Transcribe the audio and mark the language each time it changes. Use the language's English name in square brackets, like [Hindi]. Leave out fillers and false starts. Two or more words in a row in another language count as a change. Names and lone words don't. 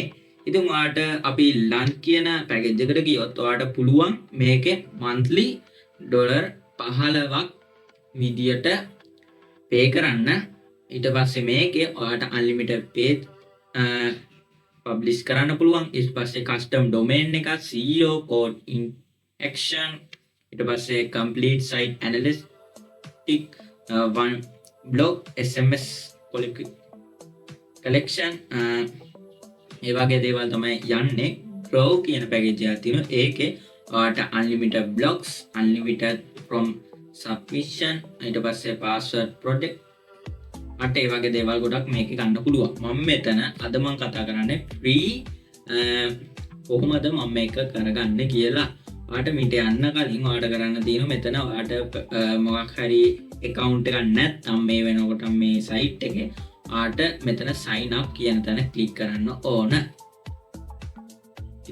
[Sinhala] ඉතින් ඔයාලට අපි launch කියන package එකට ගියොත් ඔයාලට පුළුවන් මේකේ monthly $15ක් විදියට pay කරන්න. ඊට පස්සේ මේකේ ඔයාලට [English] unlimited page publish [Sinhala] කරන්න පුළුවන්. ඊට පස්සේ [English] custom domain එක SEO code in action ඊට පස්සේ complete site analytic one blog SMS collection [Sinhala] ඒ වගේ දේවල් තමයි යන්නේ. Grow කියන package එකක් තියෙනවා. ඒකේ ඔයාලට [English] unlimited blogs, unlimited from submission [Sinhala] ඊට පස්සේ [English] password protect [Sinhala] ඒ වගේ දේවල් ගොඩක් මේකේ ගන්න පුළුවන්. මම මෙතන අද මම කතා කරන්නේ free කොහොමද මම මේක කරගන්නේ කියලා. ඔයාලට මිට යන්න කලින් ඔයාලට කරන්න තියෙනවා මෙතන ඔයාලට මොකක් හරි account එකක් නැත්නම් මේ වෙනකොට මේ site එකේ ඔයාලට මෙතන [English] sign up [Sinhala] කියන තැන click කරන්න ඕන.